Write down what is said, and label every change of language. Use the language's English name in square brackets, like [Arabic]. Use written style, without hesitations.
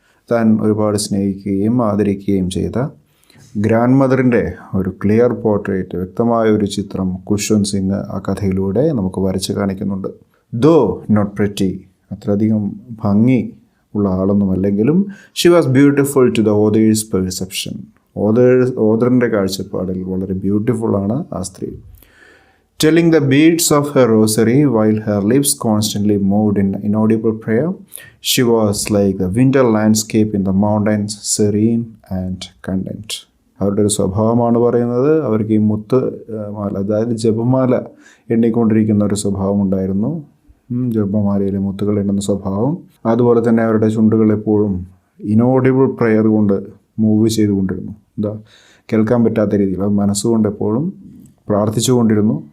[Malayalam] താൻ ഒരുപാട് സ്നേഹിക്കുകയും ആദരിക്കുകയും ചെയ്ത ഗ്രാൻഡ് മദറിൻ്റെ ഒരു ക്ലിയർ പോർട്രേറ്റ്, വ്യക്തമായ ഒരു ചിത്രം കുഷ്വന്ത് സിംഗ് ആ കഥയിലൂടെ നമുക്ക് വരച്ച് കാണിക്കുന്നുണ്ട്. [English] though not pretty, [Malayalam] അത്രയധികം ഭംഗി ഉള്ള ആളൊന്നുമല്ലെങ്കിലും [English] She was beautiful to the author's perception. [Malayalam] ഓതറിൻ്റെ കാഴ്ചപ്പാടിൽ വളരെ ബ്യൂട്ടിഫുള്ളാണ് ആ സ്ത്രീ. [English] Telling the beads of her rosary while her lips constantly moved in inaudible prayer, she was like the winter landscape in the mountains, serene and content. [Malayalam] അവരുടെ ഒരു സ്വഭാവമാണ് പറയുന്നത്. അവർക്ക് ഈ മുത്ത് മാല, അതായത് ജപമാല എണ്ണിക്കൊണ്ടിരിക്കുന്ന ഒരു സ്വഭാവം ഉണ്ടായിരുന്നു. ജപമാലയിലെ മുത്തുകൾ എണ്ണുന്ന സ്വഭാവം. അതുപോലെ തന്നെ അവരുടെ ചുണ്ടുകൾ എപ്പോഴും ഇനോഡിബിൾ പ്രെയർ കൊണ്ട് മൂവ് ചെയ്തുകൊണ്ടിരുന്നു. കേൾക്കാൻ പറ്റാത്ത രീതിയിൽ മനസ്സുകൊണ്ട് എപ്പോഴും പ്രാർത്ഥിച്ചുകൊണ്ടിരുന്നു.